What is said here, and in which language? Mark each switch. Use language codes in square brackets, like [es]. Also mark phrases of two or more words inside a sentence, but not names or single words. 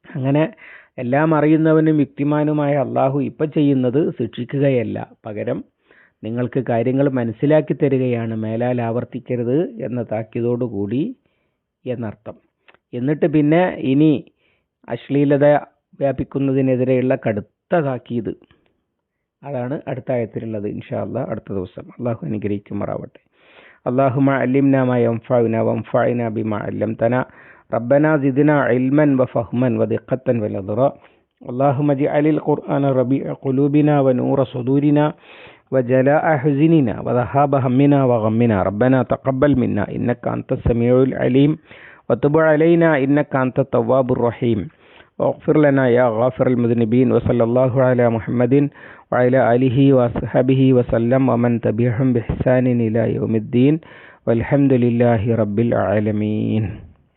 [ml] അങ്ങനെ എല്ലാം അറിയുന്നവനും യുക്തിമാനുമായ അള്ളാഹു ഇപ്പം ചെയ്യുന്നത് ശിക്ഷിക്കുകയല്ല, പകരം നിങ്ങൾക്ക് കാര്യങ്ങൾ മനസ്സിലാക്കി തരികയാണ്, മേലാൽ ആവർത്തിക്കരുത് എന്ന താക്കീതോടുകൂടി എന്നർത്ഥം. എന്നിട്ട് പിന്നെ ഇനി അശ്ലീലത വ്യാപിക്കുന്നതിനെതിരെയുള്ള കടുത്ത താക്കീത്, അതാണ് അടുത്ത ആയത്തിലുള്ളത്. [ar] إن شاء الله [ml] അടുത്ത ദിവസം. അള്ളാഹു അനുഗ്രഹിക്കുമാറാവട്ടെ. [ar] اللهم علمنا ما ينفعنا وانفعنا بما علمتنا ربنا زدنا علما وفهما ودقة ونظرا اللهم اجعل القرآن ربيع قلوبنا ونور صدورنا وجلاء حزننا وذهاب همنا وغمنا ربنا تقبل منا إنك أنت السميع العليم وتب علينا إنك أنت التواب الرحيم واغفر لنا يا غافر المذنبين وصلى الله على محمد وعلى آله وصحبه وسلم ومن تبعهم بإحسان إلى يوم الدين والحمد لله رب العالمين.